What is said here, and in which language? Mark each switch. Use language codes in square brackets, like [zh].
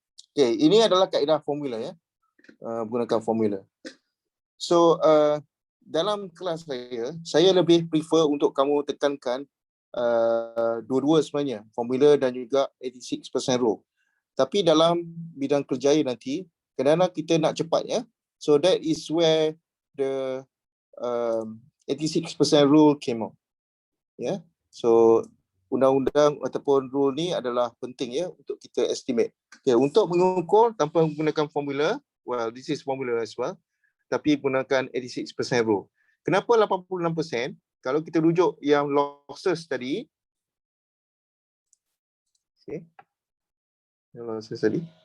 [ms] Okay, ini adalah kaedah formula ya. Menggunakan formula. So, dalam kelas saya lebih prefer untuk kamu tekankan dua-dua sebenarnya, formula dan juga 86% rule. Tapi dalam bidang kerjaya nanti, kadang-kadang kita nak cepat ya. [en] So that is where the 86% rule came out. [ms] Ya. So undang-undang ataupun rule ni adalah penting ya untuk kita estimate. Okay, untuk mengukur tanpa menggunakan formula, [en] well this is formula as well, [ms] tapi gunakan 86% rule. Kenapa 86%? Kalau kita rujuk yang losses tadi, okay. Losses tadi.